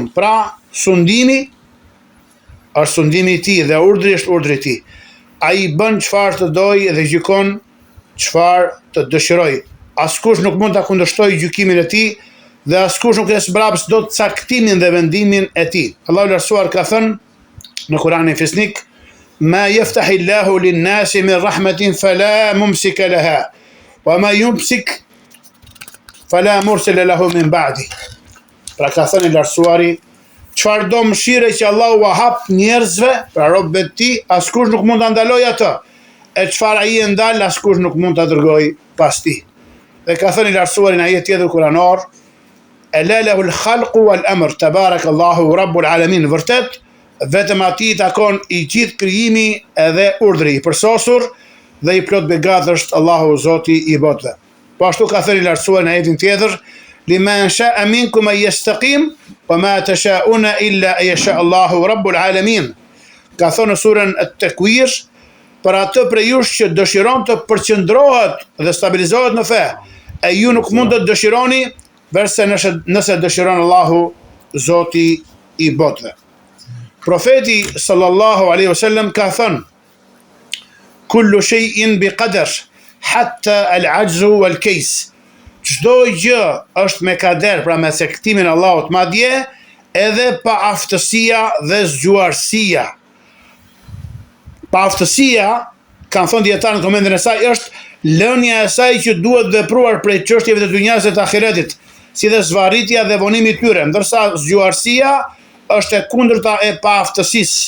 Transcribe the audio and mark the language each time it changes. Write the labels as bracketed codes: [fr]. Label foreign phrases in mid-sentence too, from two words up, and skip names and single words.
[sq] Pra, sundimi është sundimi i tij dhe urdhri është urdhri i tij. Ai bën çfarë të dojë dhe gjykon çfarë të dëshirojë. Askush nuk mund ta kundërshtojë gjykimin e tij dhe askush nuk është brapës dot caktimin dhe vendimin e tij. Allahu i lartësuar ka thënë në Kur'anin fisnik: [ar] "ما يفتح الله للناس من رحمة فلا ممسك لها وما يمسك فلا مرسل له من بعد." [sq] Pra ka thënë i lartësuari, çfarë do mëshire që Allahu ua hap njerëzve, pra robët e tij, askush nuk mund ta ndalojë atë. E çfarë ai e ndal, askush nuk mund ta dërgojë pas tij. Dhe ka thënë i lartësuari në ajet tjetër kuranor: [ar] "ألا له الخلق والأمر تبارك الله رب العالمين." [sq] Vërtet, vetëm atij takon i gjithë krijimi edhe urdhri, i përsosur dhe i plot begat është Allahu Zoti i botëve. Po ashtu ka thënë i lartësuari në ajetin tjetër: [ar] "لمن شاء منكم أن يستقيم وما تشاءون إلا أن يشاء الله رب العالمين." [sq] Ka thënë në surën At-Takwir, për atë prej jush që dëshiron të përqendrohet dhe stabilizohet në fe, e ju nuk mund të dëshironi verse nëse dëshiron Allahu Zoti i botëve. Profeti [ar] صلى الله عليه وسلم [sq] ka thënë: [ar] "كل شيء بقدر حتى العجز والكيس." [sq] Çdo gjë është me kader, pra me caktimin e Allahut, madje edhe pa aftësia dhe zgjuarësia. Pa aftësia, kanë thënë dietarët në komentin e saj, është lënia e saj që duhet vepruar prej çështjeve të dunjas dhe të ahiretit, si dhe zvarritja dhe vonimi i tyre, ndërsa zgjuarësia është e kundërta e pa aftësisë.